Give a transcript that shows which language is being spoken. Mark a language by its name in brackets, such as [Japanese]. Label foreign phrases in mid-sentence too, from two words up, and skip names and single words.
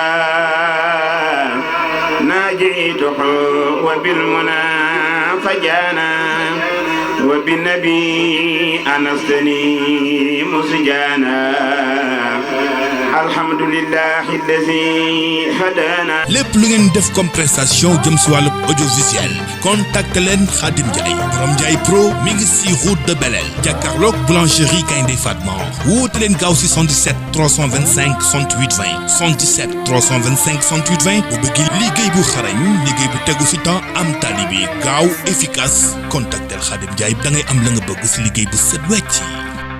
[Arabic] ناجيته وبالمنى فجانا وبالنبي أنستني مسجانا الحمد لله الذي هدانا. [Wolof] lépp lu ngeen def [French] comme prestation [Wolof] jëm si wàllu audiovisuel contacte leen Khadim Ndiaye borom Ndiaye Pro mi ngi si route de Belel jàkkaarloog boulangerie Gaynde Fatma woote leen gaaw si 77 325 68 20 77 325 68 20 bu bëgg liggéey bu xarañ liggéey bu tegu si temps am tali bi gaaw efficace contactel Khadim Ndiaye da ngay am la nga bëgg si liggéey bu set wecc.